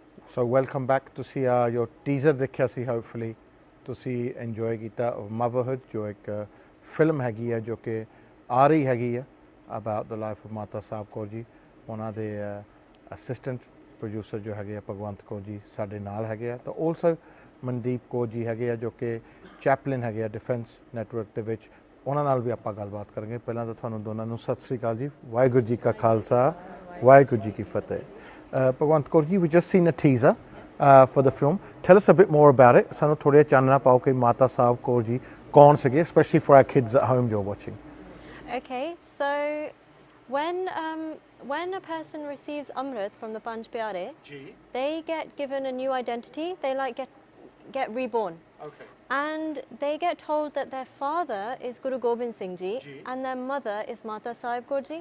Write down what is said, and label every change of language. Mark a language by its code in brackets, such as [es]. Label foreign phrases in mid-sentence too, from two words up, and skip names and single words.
[en] So welcome back. [pa] ਤੁਸੀਂ [en] your teaser [pa] ਦੇਖਿਆ ਸੀ hopefully ਤੁਸੀਂ enjoy ਕੀਤਾ Motherhood ਜੋ ਇੱਕ ਫਿਲਮ ਹੈਗੀ ਹੈ ਜੋ ਕਿ ਆ ਰਹੀ ਹੈਗੀ ਹੈ [en] about the life of [pa] ਮਾਤਾ ਸਾਹਿਬ ਕੌਰ ਜੀ ਉਹਨਾਂ ਦੇ [en] assistant producer [pa] ਜੋ ਹੈਗੇ ਆ ਭਗਵੰਤ ਕੌਰ ਜੀ ਸਾਡੇ ਨਾਲ ਹੈਗੇ ਆ ਤਾਂ ਆਲਸੋ ਮਨਦੀਪ ਕੌਰ ਜੀ ਹੈਗੇ ਆ ਜੋ ਕਿ ਚੈਪਲਿਨ ਹੈਗੇ ਆ [en] defence network [pa] ਦੇ ਵਿੱਚ ਉਹਨਾਂ ਨਾਲ ਵੀ ਆਪਾਂ ਗੱਲਬਾਤ ਕਰਾਂਗੇ ਪਹਿਲਾਂ ਤਾਂ ਤੁਹਾਨੂੰ ਦੋਨਾਂ ਨੂੰ ਸਤਿ ਸ੍ਰੀ ਅਕਾਲ ਜੀ ਵਾਹਿਗੁਰੂ ਜੀ ਕਾ ਖਾਲਸਾ ਵਾਹਿਗੁਰੂ ਜੀ ਕੀ ਫਤਿਹ Bhagwant Kaur ji, [en] we just seen a teaser for the film. Tell us a bit more about it. [pa] ਸਾਨੂੰ ਥੋੜ੍ਹੇ ਚਾਨਣਾ ਪਾਓ ਕਿ ਮਾਤਾ ਸਾਹਿਬ ਕੌਰ ਜੀ ਕੌਣ ਸੀਗੇ, [en] especially for our kids at home you're watching. Okay, so when a person receives Amrit from the Panj Pyare, they get given a new identity. They get reborn. Okay. And they get told that their father is Guru Gobind Singh ji and their mother is Mata Sahib Kaur ji.